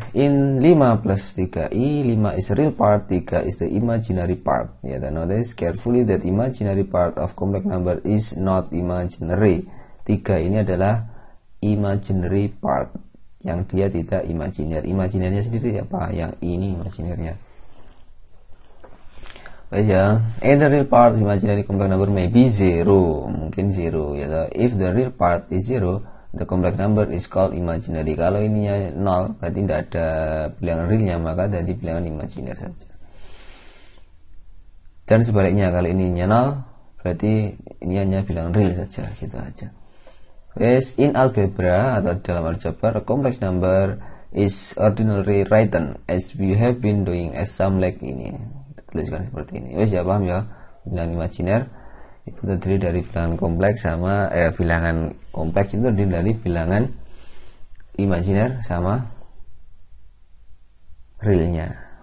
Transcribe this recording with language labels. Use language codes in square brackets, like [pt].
[en] In 5 plus 3i, 5 is the real part, 3 is the imaginary part. [id] Ya, dan [en] notice carefully that imaginary part of complex number is not imaginary. [id] 3 ini adalah imaginary part, yang dia tidak imajiner. Imajinernya sendiri apa? Yang ini imajinernya. Baik ya, [en] and the real part imaginary complex number may be 0, [id] mungkin 0 ya. [en] If the real part is 0, the complex number is called imaginary. [id] Kalau ininya 0, berarti tidak ada bilangan realnya, maka jadi bilangan imajiner saja. Dan sebaliknya, kalau ininya 0, berarti ini hanya bilangan real saja, gitu aja. [en] Yes, in algebra [id] atau dalam aljabar, [en] a complex number is ordinarily written as we have been doing as sum like ini. [id] Kita tuliskan seperti ini. Wes ya, paham ya? Bilangan imajiner itu terdiri dari bilangan kompleks sama bilangan kompleks itu terdiri dari bilangan imajiner sama realnya.